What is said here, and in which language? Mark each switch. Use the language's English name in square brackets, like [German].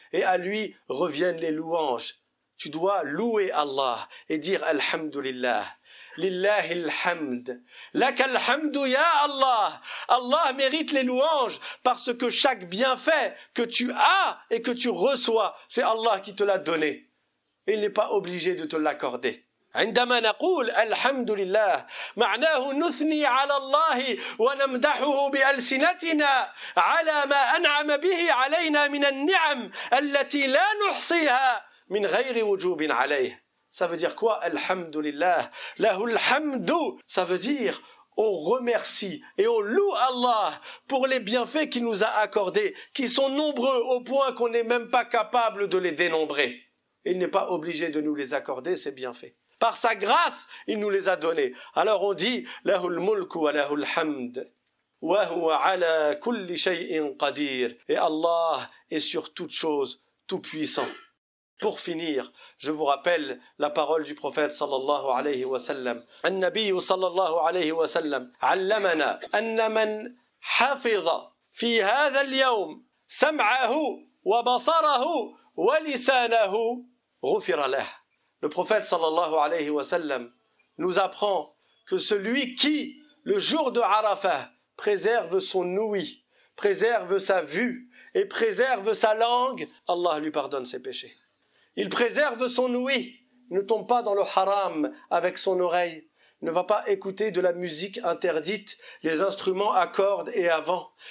[French] Et à lui reviennent les louanges. Tu dois louer Allah et dire Alhamdulillah. [Arabic] Lillahi alhamd. Laka alhamdu ya Allah. [French] Allah mérite les louanges parce que chaque bienfait que tu as et que tu reçois, c'est Allah qui te l'a donné. Et il n'est pas obligé de te l'accorder. [Arabic] عندما نقول الحمد لله معناه نثني على الله ونمدحه بألسنتنا على ما أنعم به علينا من النعم التي لا نحصيها من غير وجوب عليه. [French] Ça veut dire quoi? [Arabic] Alhamdulillah. Lahul hamdu. [French] Ça veut dire on remercie et on loue Allah pour les bienfaits qu'il nous a accordés, qui sont nombreux au point qu'on n'est même pas capable de les dénombrer. Il n'est pas obligé de nous les accorder, ces bienfaits. Par sa grâce, il nous les a donnés. Alors on dit [Arabic] Lahul mulku wa lahul hamd. Wa huwa ala kulli shay'in qadir. [French] Et Allah est sur toute chose, tout puissant. Pour finir, je vous rappelle la parole du prophète sallallahu alayhi wa sallam. [Arabic] النبي صلى الله عليه وسلم علمنا أن من حفظ في هذا اليوم سمعه وبصره ولسانه غفر له. [French] Le prophète sallallahu alayhi wa sallam nous apprend que celui qui, le jour de Arafat, préserve son ouïe, préserve sa vue et préserve sa langue, Allah lui pardonne ses péchés. Il préserve son ouïe, il ne tombe pas dans le haram avec son oreille, il ne va pas écouter de la musique interdite, les instruments à cordes et à vent.